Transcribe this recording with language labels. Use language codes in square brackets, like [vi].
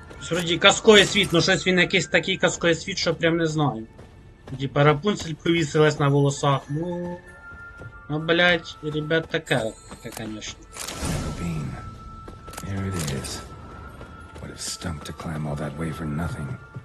[uk] Вроді казковий світ, ну щось він якийсь такий казковий світ, що прям не знаю. Типа Рапунцель повісилась на волосах, ну блять, ребят, таке, конечно. [en] Here it is. Would have stunk to climb all that way for nothing.